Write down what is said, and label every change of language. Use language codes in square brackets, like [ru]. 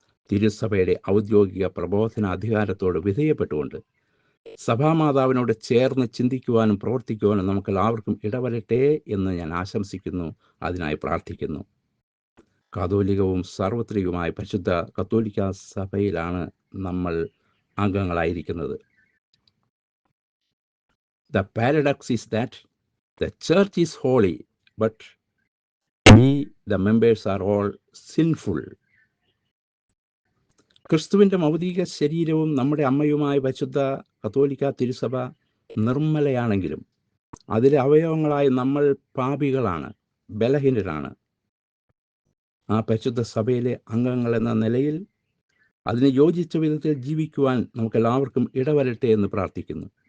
[ml] തിരുസഭയുടെ ഔദ്യോഗിക പ്രബോധന അധികാരത്തോട് വിധേയപ്പെട്ടുകൊണ്ട് സഭാമാതാവിനോട് ചേർന്ന് ചിന്തിക്കുവാനും പ്രവർത്തിക്കുവാനും നമുക്കെല്ലാവർക്കും ഇടവരട്ടെ എന്ന് ഞാൻ ആശംസിക്കുന്നു, അതിനായി പ്രാർത്ഥിക്കുന്നു. കാതോലികവും സാർവത്രികവുമായ പരിശുദ്ധ കത്തോലിക്ക സഭയിലാണ് നമ്മൾ അംഗങ്ങളായിരിക്കുന്നത്. [en] The paradox is that the church is holy, but we, the members, are all sinful. [ml] ക്രിസ്തുവിൻ്റെ ഭൗതിക ശരീരവും നമ്മുടെ അമ്മയുമായ പരിശുദ്ധ കത്തോലിക്ക തിരുസഭ നിർമ്മലയാണെങ്കിലും അതിലെ അവയവങ്ങളായ നമ്മൾ പാപികളാണ്, ബലഹീനരാണ്. ആ പരിശുദ്ധ സഭയിലെ അംഗങ്ങൾ എന്ന നിലയിൽ അതിന് യോജിച്ച വിധത്തിൽ ജീവിക്കുവാൻ നമുക്കെല്ലാവർക്കും ഇടവരട്ടെ എന്ന് പ്രാർത്ഥിക്കുന്നു.